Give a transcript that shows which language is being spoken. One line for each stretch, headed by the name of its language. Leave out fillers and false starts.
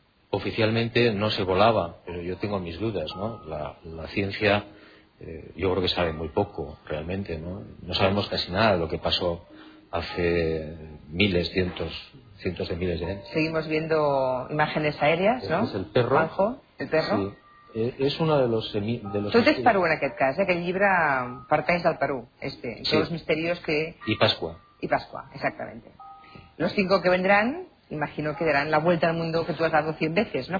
Spanish: Oficialmente no se volaba, pero yo tengo mis dudas, ¿no? La ciencia, yo creo que sabe muy poco, realmente, ¿no? No sabemos casi nada de lo que pasó hace miles, cientos de miles de años. Seguimos viendo imágenes aéreas, ¿no? Este es el perro. Bajo, el perro. Sí. És una de los...
Catalan: Tot és Perú en aquest cas, aquest llibre parteix del Perú, este.
Spanish: Sí. Los misterios que...
Catalan: I Pasqua.
Spanish: I Pasqua, exactamente. Los cinco que vendrán, imagino que darán la vuelta al mundo que tú has dado 100 veces, ¿no?